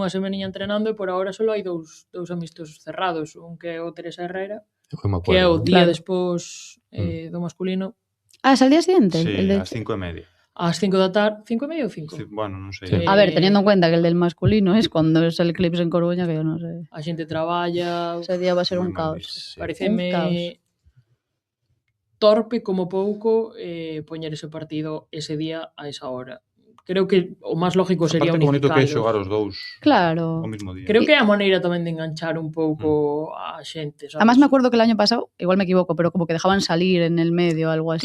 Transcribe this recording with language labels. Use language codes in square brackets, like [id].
[gl] Unha semaniña entrenando e por agora só hai dous amistosos cerrados. Un que é o Teresa Herrera, que é o día despois do masculino. [es] Es al día siguiente? Sí, el de... a 5:30. [gl] Ás 5 da tarde, 5:30 ou 5? Sí, bueno, non sei. [es] A ver, teniendo en cuenta que el del masculino es cuando es el Eclipse en Coruña, que yo no sé. [gl] A xente traballa... [es] Ese día va a ser un caos. [gl] Pareceme torpe como pouco poñer ese partido ese día a esa hora. creo que o máis lógico sería Aparte, bonito que é unificalos. xogar os dous Claro. o mismo día. Creo que é a maneira tamén de enganchar un pouco a xente, sabes? [es] Además me acuerdo que el año pasado, igual me equivoco, pero como que dejaban salir en el medio o algo así.